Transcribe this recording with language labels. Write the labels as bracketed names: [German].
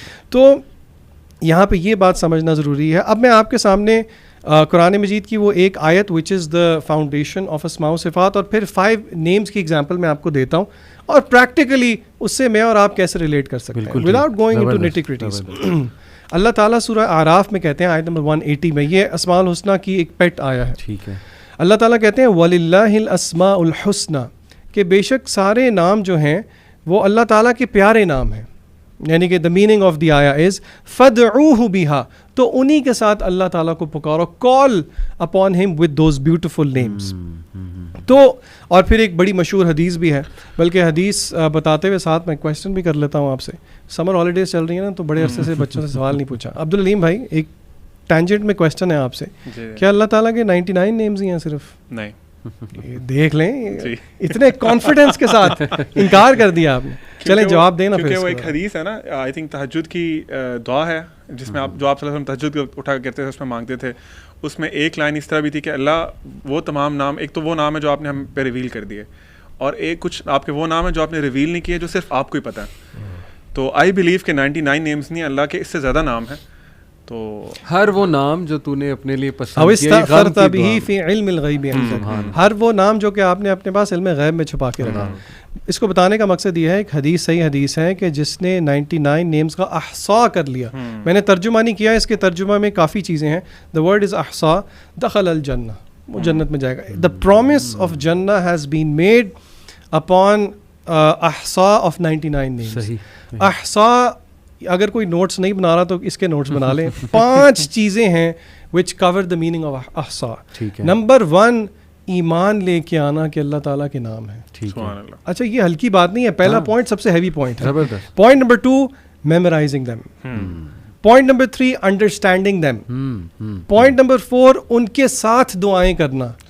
[Urdu] تو یہاں پہ یہ بات سمجھنا ضروری ہے. اب میں آپ کے سامنے قرآن مجید کی وہ ایک آیت [English] which is the foundation of [Urdu] اسماء و صفات, اور پھر 5 نیمز کی ایگزامپل میں آپ کو دیتا ہوں, اور پریکٹیکلی اس سے میں اور آپ کیسے ریلیٹ کر سکتے ہیں [English] Without going into nitty gritties. [Urdu] اللہ تعالیٰ سورہ اعراف میں کہتے ہیں آیت نمبر 180 میں, یہ اسماء الحسنہ کی ایک پیٹ آیا ہے, ٹھیک ہے. اللہ تعالیٰ کہتے ہیں [Arabic] وَلِلَّهِ الْأَسْمَاءُ الْحُسْنَى, [Urdu] کہ بے شک سارے نام جو ہیں وہ اللہ تعالیٰ کے پیارے نام ہیں. یعنی کہ [English] the meaning of the ayah is [Arabic] فَدْعُوهُ بِهَا, [Urdu] تو انہی کے ساتھ اللہ تعالیٰ کو پکارو, [English] call upon him with those beautiful names. [Urdu] تو اور پھر ایک بڑی مشہور حدیث بھی ہے, بلکہ حدیث بتاتے ہوئے ساتھ میں کویسچن بھی کر لیتا ہوں آپ سے. سمر ہالیڈیز چل رہی ہیں نا, تو بڑے عرصے سے بچوں سے سوال نہیں پوچھا. عبدالعلیم بھائی, ایک ٹینجنٹ میں کویسچن ہے آپ سے, کیا اللہ تعالیٰ کے 99 نیمز ہی ہیں صرف؟ نہیں. دیکھ لیں, اتنے کانفیڈنس کے ساتھ انکار کر دیا آپ نے. چلیں جواب دینا. کیونکہ وہ ایک حدیث ہے نا, [English] I think [Urdu] تہجد کی دعا ہے جس میں آپ جو آپ صلی اللہ علیہ وسلم تہجد اٹھا کرتے تھے اس میں مانگتے تھے, اس میں ایک لائن اس طرح بھی تھی کہ اللہ وہ تمام نام, ایک تو وہ نام ہے جو آپ نے ہم پہ ریویل کر دیے, اور ایک کچھ آپ کے وہ نام ہے جو آپ نے ریویل نہیں کیے جو صرف آپ کو ہی پتہ ہے. تو [English] I believe [Urdu] کہ 99 نیمز نہیں, اللہ کے اس سے زیادہ نام ہیں. تو ہر وہ نام جو تو نے اپنے لیے پسند کیا, [Arabic] استغفرت به فی علم الغیب عندک, [Urdu] ہر وہ نام جو کہ آپ نے اپنے پاس علم غیب میں چھپا کے رکھا. اس کو بتانے کا مقصد یہ ہے, ایک حدیث صحیح حدیث ہے کہ جس نے 99 نیمز کا احصاء کر لیا. میں نے ترجمہ نہیں کیا, اس کے ترجمہ میں کافی چیزیں ہیں. [English] the word is [Urdu] احصاء, [Arabic] دخل الجنہ, [Urdu] وہ جنت میں جائے گا. [English] The promise of جنہ has been made upon احصاء of 99 names. [Urdu] احصاء, اگر کوئی نوٹس نہیں بنا رہا تو اس کے نوٹس بنا لیں. 5 چیزیں ہیں [English] which cover the meaning of [Urdu] احصاء. Number 1, ایمان لے کے آنا کہ اللہ تعالیٰ کے نام ہے. اچھا, یہ ہلکی بات نہیں ہے, پہلا پوائنٹ سب سے ہیوی پوائنٹ ہے. Point number 2, [English] Memorising them. [Urdu] Point number 3, [English] Understanding them. [Urdu] Point number 4, ان کے ساتھ دعائیں کرنا,